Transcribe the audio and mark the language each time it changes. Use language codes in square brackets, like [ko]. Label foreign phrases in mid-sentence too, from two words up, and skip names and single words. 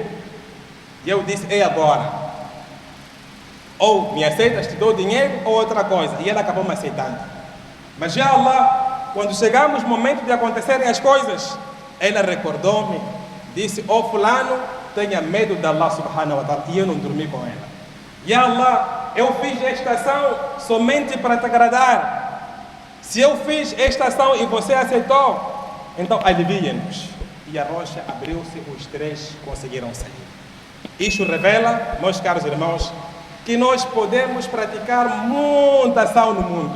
[pt] E eu disse: é agora. Ou me aceitas, te dou dinheiro, ou outra coisa. E ela acabou me aceitando. Mas já Allah, quando chegamos no momento de acontecerem as coisas, ela recordou-me, disse: fulano, tenha medo de [ar] الله سبحانه وتعالى. [pt] E eu não dormi com ela. [ar] يا الله, [pt] eu fiz esta ação somente para te agradar. Se eu fiz esta ação e você aceitou, então alivia-nos. E a rocha abriu-se, os três conseguiram sair. Isto revela, meus caros irmãos, que nós podemos praticar muita ação no mundo.